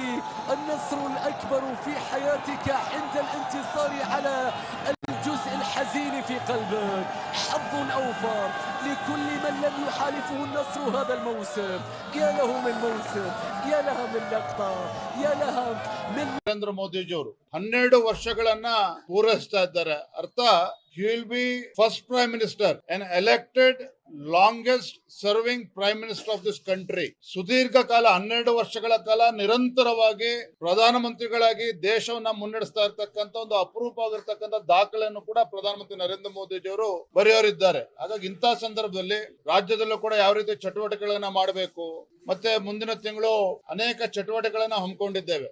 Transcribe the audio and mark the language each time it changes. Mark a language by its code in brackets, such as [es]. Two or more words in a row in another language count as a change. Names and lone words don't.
[ar] النصر الأكبر في حياتك عند الانتصار على الجزء الحزين في قلبك. حظ أوفر لكل من لم يحالفه النصر هذا الموسم. يا له من موسم، يا لها من لقطة، يا لها من [kn] ನರೇಂದ್ರ ಮೋದಿಜಿಯವರು 12 ವರ್ಷಗಳನ್ನ ಪೂರೈಸ್ತಾ ಇದ್ದಾರೆ. [en] ಅರ್ಥ he will be first prime minister and elected longest serving prime minister of this country. [kn] ಸುದೀರ್ಘ ಕಾಲ 12 ವರ್ಷಗಳ ಕಾಲ ನಿರಂತರವಾಗಿ ಪ್ರಧಾನಮಂತ್ರಿಗಳಾಗಿ ದೇಶವನ್ನ ಮುನ್ನಡೆಸ್ತಾ ಇರ್ತಕ್ಕಂಥ ಒಂದು ಅಪರೂಪವಾಗಿರ್ತಕ್ಕಂಥ ದಾಖಲೆಯನ್ನು ಕೂಡ ಪ್ರಧಾನಮಂತ್ರಿ ನರೇಂದ್ರ ಮೋದಿಜಿಯವರು ಬರೆಯೋರಿದ್ದಾರೆ. ಹಾಗಾಗಿ ಇಂತಹ ಸಂದರ್ಭದಲ್ಲಿ ರಾಜ್ಯದಲ್ಲೂ ಕೂಡ ಯಾವ ರೀತಿ ಚಟುವಟಿಕೆಗಳನ್ನ ಮಾಡಬೇಕು, ಮತ್ತೆ ಮುಂದಿನ ತಿಂಗಳು ಅನೇಕ ಚಟುವಟಿಕೆಗಳನ್ನ ಹಮ್ಮಿಕೊಂಡಿದ್ದೇವೆ.